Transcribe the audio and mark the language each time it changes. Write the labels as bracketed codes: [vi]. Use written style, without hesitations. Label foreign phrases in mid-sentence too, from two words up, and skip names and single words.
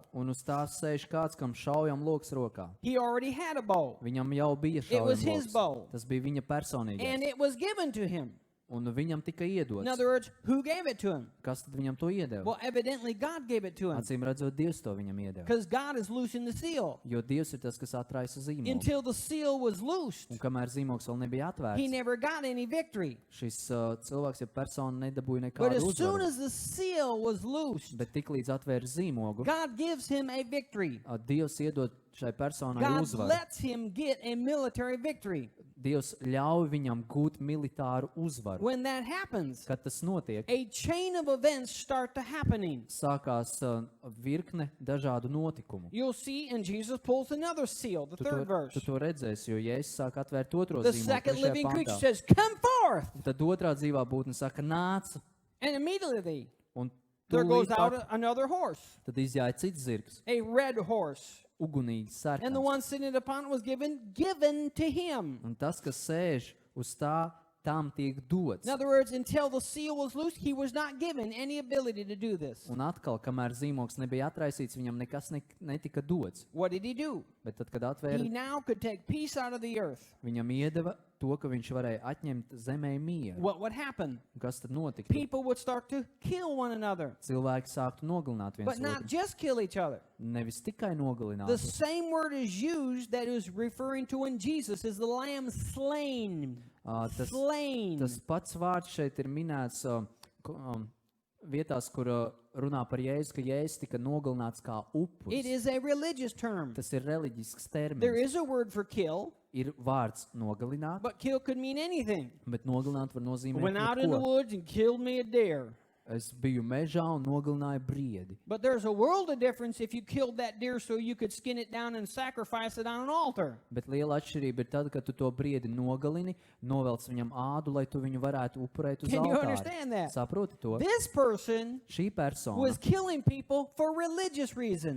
[lv] un uz tās sēž kāds, kam šaujam loks rokā. [en] He already had a bow, [lv] Viņam jau bija [en] It was [lv] šaujam [en] his [lv] loks. [en] bow. [lv] Tas bija viņa personīgais. [en] and it was given to him. [lv] Un viņam tika [en] In [lv] iedots. [en] other words, who gave it to him? [lv] Kas tad viņam to iedeva? [en] Well, evidently God gave it to him, [lv] Acīm redzot, Dievs to viņam iedeva. [en] because God is loosing the seal. [lv] Jo Dievs ir tas, kas atraisa zīmogu. [en] Until the seal was loosed, [lv] Un kamēr zīmogs vēl nebija [en] he [lv] atvērts, [en] never got any victory. [lv] šis cilvēks, ja persona nedabūja [en] But [lv] nekādu [en] as soon [lv] uzvaru. [en] as the seal was loosed, [lv] Bet tiklīdz atvēra zīmogu, [en] God gives him a victory. [lv] Dievs iedod šai personai [en] God [lv] uzvaru. [en] lets him get a military victory. [lv] Dievs ļauj viņam gūt militāru uzvaru. [en] When that happens, [lv] Kad tas notiek, [en] a chain of events start to happening. [lv] sākās virkne dažādu notikumu. [en] You'll see, and Jesus pulls another seal, the [lv] Tu [en] third verse. [lv] tu redzēsi, jo Jēzus sāk atvērt otro [en] The [lv] zīmogu. [en] second [lv] trešajā [en] living creature [lv] pantā. [en] says, "Come forth!" [lv] Un tad otrā dzīvā būtne saka, nāc, [en] And immediately [lv] un [en] there goes [lv] tūlīt [en] out [lv] pat [en] another horse, [lv] tad izjāja cits zirgs, [en] a red horse. [lv] ugunīgs [en] And the [lv] sarkans. [en] one sitting upon it was given to him. [lv] Un tas, kas sēž uz tā, tam tiek dots. [en] In other words, until the seal was loosed, he was not given any ability to do this. [lv] Un atkal, kamēr zīmogs nebija atraisīts, viņam nekas netika dots. [en] What did he do? [lv] Bet tad, kad [en] He [lv] atvēra, [en] now could take peace out of the earth. [lv] viņam iedeva to, ka viņš varēja atņemt zemē mieru. [en] What would happen? [lv] Un kas tad notika? [en] People would start to kill one another, [lv] Cilvēki sāktu nogalināt viens [en] but not [lv] otru. [en] just kill each other. [lv] Nevis tikai nogalināt. [en] The same word is used that is referring to in Jesus is the lamb slain. Slain. [lv] Tas pats vārds šeit ir minēts vietās, kur runā par Jēzu, ka Jēzus tika nogalināts kā [en] It [lv] upuris. [en] is a religious term. [lv] Tas ir reliģisks [en] There [lv] termins. [en] is a word for kill, [lv] Ir vārds nogalināt, [en] but kill could mean anything. [lv] bet nogalināt var nozīmēt [en] Went out in the [lv] jebko. [en] woods and killed me a deer. [lv] Es biju mežā un nogalināju briedi. [en] But there's a world of difference if you killed that deer so you could skin it down and sacrifice it on an altar. [lv] Bet liela atšķirība ir tad, kad tu to briedi nogalini, novelc viņam ādu, lai tu viņu varētu upurēt uz [en] Can you [lv] altāri. [en] understand that? [lv] Saproti to? [en] This person [lv] Šī persona [en] was killing people for religious reasons.